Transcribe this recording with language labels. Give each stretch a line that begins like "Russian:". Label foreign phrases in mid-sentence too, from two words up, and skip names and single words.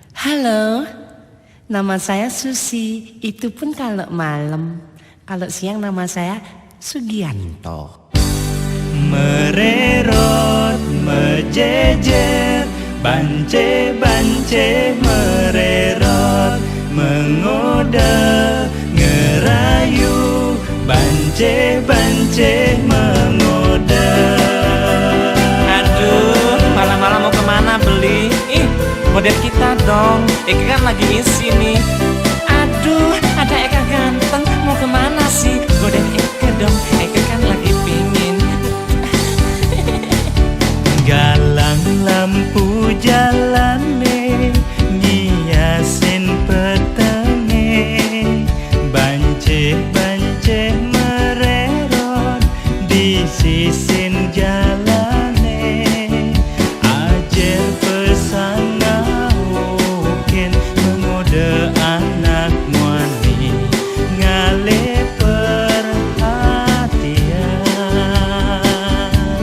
Indonesian: Halo, nama saya Susi. Itu pun kalau malam. Kalau siang nama saya Sugianto.
Balinese: Mererot, mejejer, bance-bance mererot, mengode, ngerayu, bance-bance mengode.
Indonesian: Aduh, malam-malam mau kemana beli? Model kita dong, Eka kan lagi isi nih. Aduh, ada Eka ganteng, mau kemana sih? Godain Eka dong, Eka kan lagi pingin.
Balinese: Galang lampu jalane, ngiasin petenge, bance-bance mererot, di sisin jalane, ajer pesan ngaukin, mengode anak muani, ngale perhatian.